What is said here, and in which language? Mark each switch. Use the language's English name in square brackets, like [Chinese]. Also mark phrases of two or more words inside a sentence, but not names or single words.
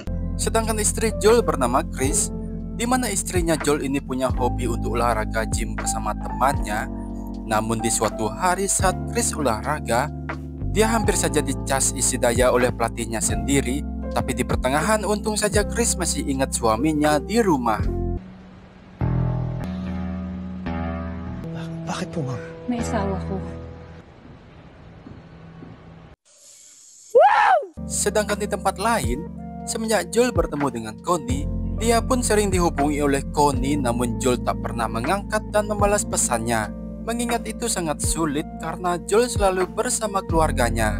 [Indonesian] sedangkan istri Joel bernama Chris, di mana istrinya Joel ini punya hobi untuk olahraga gym bersama temannya. Namun di suatu hari saat Chris olahraga, dia hampir saja dicas isi daya oleh pelatihnya sendiri. Tapi di pertengahan untung saja Chris masih ingat suaminya di rumah. [Filipino] Bakit po, ma'am? May asawa ko. [Indonesian] Sedangkan di tempat lain, semenjak Joel bertemu dengan Connie, dia pun sering dihubungi oleh Connie, namun Joel tak pernah mengangkat dan membalas pesannya. Mengingat itu sangat sulit karena Joel selalu bersama keluarganya.